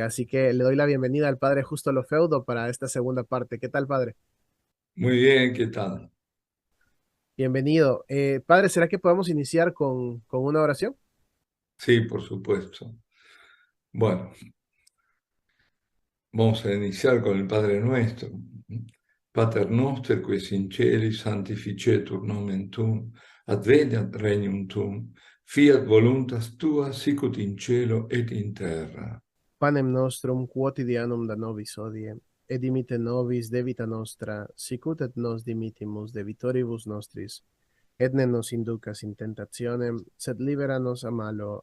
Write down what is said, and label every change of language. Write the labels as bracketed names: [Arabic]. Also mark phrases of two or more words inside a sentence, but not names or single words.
[Spanish] Así que le doy la bienvenida al Padre Justo Lofeudo para esta segunda parte. ¿Qué tal, Padre? Muy bien, ¿qué tal? Bienvenido. Padre, ¿será que podemos iniciar con una oración? Sí, por supuesto. Bueno, vamos a iniciar con el Padre Nuestro. [Latin] Pater noster, qui es in celi, sanctificetur nomen tuum, adveniat regnum tuum, fiat voluntas tua, sicut in cielo et in terra. Panem nostrum quotidianum da nobis hodie, et dimitte nobis debita nostra, sicut et nos dimittimus debitoribus nostris, et ne nos inducas in tentationem, sed libera nos a malo.